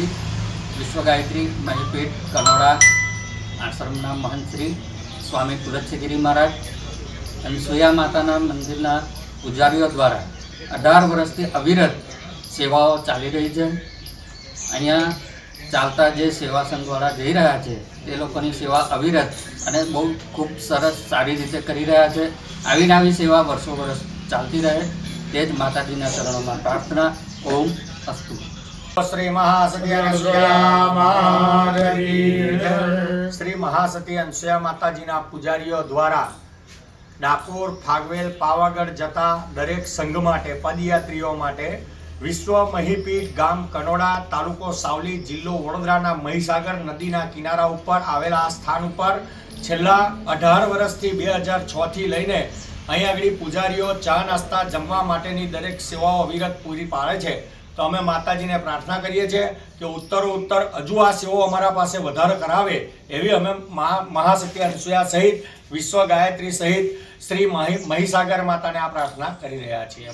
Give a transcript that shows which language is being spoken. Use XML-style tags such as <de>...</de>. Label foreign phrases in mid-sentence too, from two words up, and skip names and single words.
<gu>વિશ્વ ગાયત્રી મહીપીઠ કનોડા આશ્રમના મહંત શ્રી સ્વામી તુલસીગીરી મહારાજ અનસુયા માતાના મંદિરના પૂજારીઓ દ્વારા 18 વર્ષથી અવિરત સેવાઓ ચાલી રહી છે। અહીંયા ચાલતા જે સેવા સંઘવાળા જઈ રહ્યા છે તે લોકોની સેવા અવિરત અને બહુ ખૂબ સરસ સારી રીતે કરી રહ્યા છે। આવીને આવી સેવા વર્ષો વર્ષ ચાલતી રહે તે જ માતાજીના ચરણોમાં પ્રાર્થના। ઓમ અસ્તુ। શ્રી મહાસતી અનસુયા માતા શ્રી મહાસતી અનસુયા માતાજીના પૂજારીઓ દ્વારા ડાકોર, ફાગવેલ, પાવાગઢ જતા દરેક સંઘ માટે પદયાત્રીઓ માટે વિશ્વ મહીપીઠ ગામ કનોડા તાલુકો સાવલી જિલ્લો વડોદરાના મહીસાગર નદીના કિનારા ઉપર આવેલા આ સ્થાન ઉપર છેલ્લા 18 વર્ષથી 2006 થી લઈને અહીં આગળ પૂજારીઓ ચા નાસ્તા જમવા માટેની દરેક સેવાઓ અવિરત પૂરી પાડે છે। તો અમે માતાજીને પ્રાર્થના કરીએ છીએ કે ઉત્તર હજુ આ સેવાઓ અમારા પાસે વધારે કરાવે એવી અમે મહાશક્તિ અનસુયા સહિત વિશ્વ ગાયત્રી સહિત શ્રી મહીસાગર માતાને આ પ્રાર્થના કરી રહ્યા છીએ।</gu>